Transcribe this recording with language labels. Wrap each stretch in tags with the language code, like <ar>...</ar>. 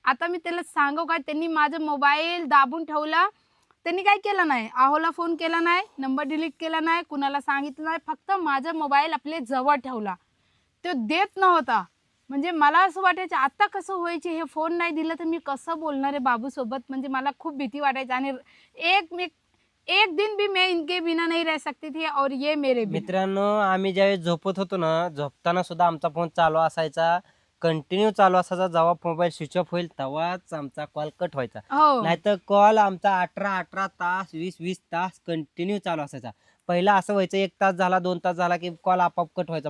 <mr>आता मी त्याला सांगू काय त्यांनी माझा मोबाईल दाबून ठेवला. त्यांनी काय केलं नाही, आहोला फोन केला नाही, नंबर डिलीट केला नाही, कुणाला सांगितलं नाही. फक्त माझा मोबाईल आपल्या जवळ ठेवला. तो देत नव्हता. म्हणजे मला असं वाटायचं आता कसं व्हायचे हे फोन नाही दिलं तर मी कसं बोलणार आहे बाबूसोबत. म्हणजे मला खूप भीती वाटायची.</mr> <hi>आणि एक दिन भी मैं इनके बिना नहीं रह सकती थी और ये मेरे बिना.</hi> <mr>मित्रांनो आम्ही ज्यावेळेस झोपत होतो ना, झोपताना सुद्धा आमचा फोन चालू असायचा, कंटिन्यू चालू असायचा. जेव्हा मोबाईल स्विच ऑफ होईल तेव्हाच आमचा कॉल कट व्हायचा. हो नाहीतर कॉल आमचा 18 तास 20 तास कंटिन्यू चालू असायचा. पहिला असं व्हायचं 1 तास झाला 2 तास झाला की कॉल आपोआप कट व्हायचा.</mr>